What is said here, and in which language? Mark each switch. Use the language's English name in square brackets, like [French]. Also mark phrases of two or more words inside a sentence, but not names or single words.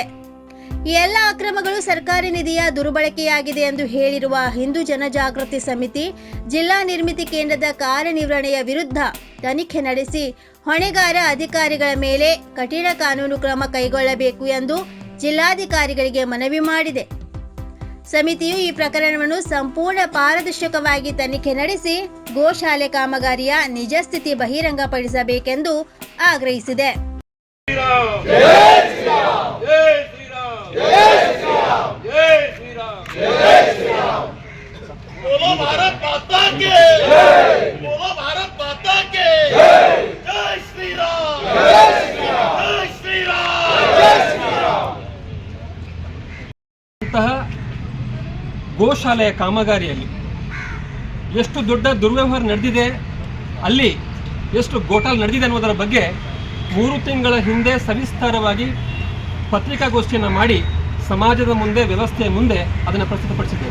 [Kannada] ಈ ಎಲ್ಲ ಅಕ್ರಮಗಳು ಸರ್ಕಾರಿ ನಿಧಿಯ ದುರ್ಬಳಕೆಯಾಗಿದೆ ಎಂದು ಹೇಳಿರುವ ಹಿಂದೂ ಜನಜಾಗೃತಿ ಸಮಿತಿ ಜಿಲ್ಲಾ ನಿರ್ಮಿತಿ ಕೇಂದ್ರದ ಕಾರ್ಯನಿರ್ವಹಣೆಯ ವಿರುದ್ಧ ತನಿಖೆ ನಡೆಸಿ ಹೊಣೆಗಾರ ಅಧಿಕಾರಿಗಳ ಮೇಲೆ ಕಠಿಣ ಕಾನೂನು ಕ್ರಮ ಕೈಗೊಳ್ಳಬೇಕು ಎಂದು ಜಿಲ್ಲಾಧಿಕಾರಿಗಳಿಗೆ ಮನವಿ ಮಾಡಿದೆ. ಸಮಿತಿಯು ಈ ಪ್ರಕರಣವನ್ನು ಸಂಪೂರ್ಣ ಪಾರದರ್ಶಕವಾಗಿ ತನಿಖೆ ನಡೆಸಿ ಗೋಶಾಲೆ ಕಾಮಗಾರಿಯ ನಿಜ ಸ್ಥಿತಿ ಬಹಿರಂಗಪಡಿಸಬೇಕೆಂದು ಆಗ್ರಹಿಸಿದೆ. [Hindi] बोलो भारत माता के जय, बोलो भारत माता के जय, जय श्री राम, जय श्री राम, जय श्री राम, जय श्री राम. [Kannada] ಗೋಶಾಲೆಯ ಕಾಮಗಾರಿಯಲ್ಲಿ ಎಷ್ಟು ದೊಡ್ಡ ದುರ್ವ್ಯವಹಾರ ನಡೆದಿದೆ, ಅಲ್ಲಿ ಎಷ್ಟು ಗೋಟಾಲ್ ನಡೆದಿದೆ ಅನ್ನೋದರ ಬಗ್ಗೆ 3 ತಿಂಗಳ ಹಿಂದೆ ಸವಿಸ್ತಾರವಾಗಿ ಪತ್ರಿಕಾಗೋಷ್ಠಿಯನ್ನು ಮಾಡಿ ಸಮಾಜದ ಮುಂದೆ, ವ್ಯವಸ್ಥೆಯ ಮುಂದೆ ಅದನ್ನು ಪ್ರಸ್ತುತಪಡಿಸಿದ್ದೇವೆ.